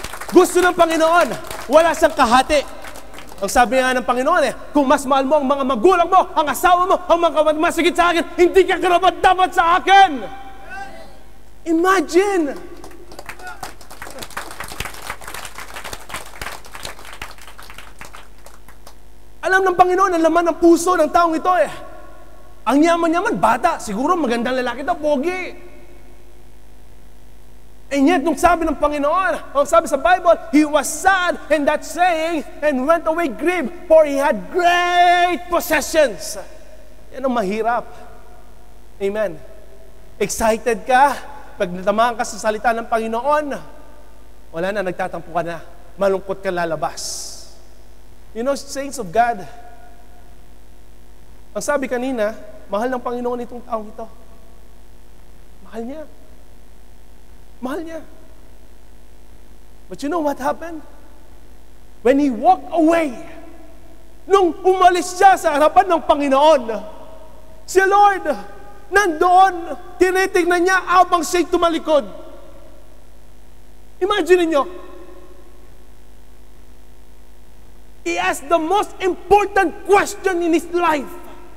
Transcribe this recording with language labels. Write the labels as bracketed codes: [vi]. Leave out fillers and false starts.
[tl] Gusto ng Panginoon, wala siyang kahati. Ang sabi nga ng Panginoon kung mas mahal mo ang mga magulang mo, ang asawa mo, ang mga kapatid masigit sa akin, hindi ka karapat-dapat sa akin. Imagine! Alam ng Panginoon ang laman ng puso ng taong ito Ang yaman-yaman, bata, siguro magandang lalaki daw, pogi. [en] And yet, [tl] nung sabi ng Panginoon, ang sabi sa Bible, [en] he was sad in that saying and went away grieved, for he had great possessions. [tl] Yan ang mahirap. Amen. Excited ka, pag natamaan ka sa salita ng Panginoon, wala na, nagtatampo ka na, malungkot ka lalabas. [en] You know, saints of God, [tl] ang sabi kanina, mahal ng Panginoon itong taong ito. Mahal niya. Mahal niya. [en] But you know what happened? When he walked away, [tl] nung umalis siya sa harapan ng Panginoon, si Lord, nandoon, tinitingnan niya habang siya'y tumalikod. [en] Imagine niyo, he asked the most important question in his life.